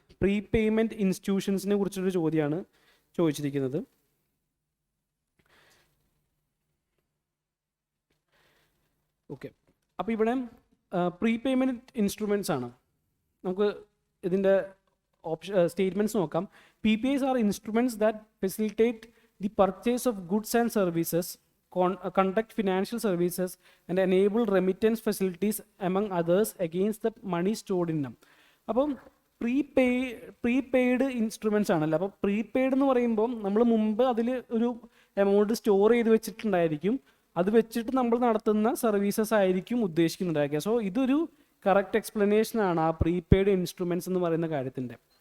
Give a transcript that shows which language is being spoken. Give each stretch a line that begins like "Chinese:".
Malayalam: പ്രീപേയ്മെൻറ്റ് ഇൻസ്റ്റിറ്റ്യൂഷൻസിനെ കുറിച്ചൊരു ചോദ്യമാണ് ചോദിച്ചിരിക്കുന്നത്. ഓക്കെ, അപ്പോൾ ഇവിടെ പ്രീപേയ്മെൻറ്റ് ഇൻസ്ട്രുമെൻറ്റ്സ് ആണ്. നമുക്ക് ഇതിൻ്റെ statements നോക്കാം.
English: PPIs are instruments that facilitate the purchase of goods and services, conduct financial services and enable remittance facilities among others against the money stored in them.
Malayalam: അപ്പം പ്രീപെയ്ഡ് ഇൻസ്ട്രുമെൻറ്റ്സ് ആണല്ലോ. അപ്പോൾ prepaid എന്ന് പറയുമ്പോൾ നമ്മൾ മുമ്പ് അതിൽ ഒരു എമൗണ്ട് സ്റ്റോർ ചെയ്ത് വെച്ചിട്ടുണ്ടായിരിക്കും. അത് വെച്ചിട്ട് നമ്മൾ നടത്തുന്ന സർവീസസ് ആയിരിക്കും ഉദ്ദേശിക്കുന്നുണ്ടായിരിക്കുക. സോ ഇതൊരു കറക്റ്റ് എക്സ്പ്ലനേഷൻ ആണ് ആ പ്രീപെയ്ഡ് ഇൻസ്ട്രുമെൻറ്റ്സ് എന്ന് പറയുന്ന കാര്യത്തിൻ്റെ.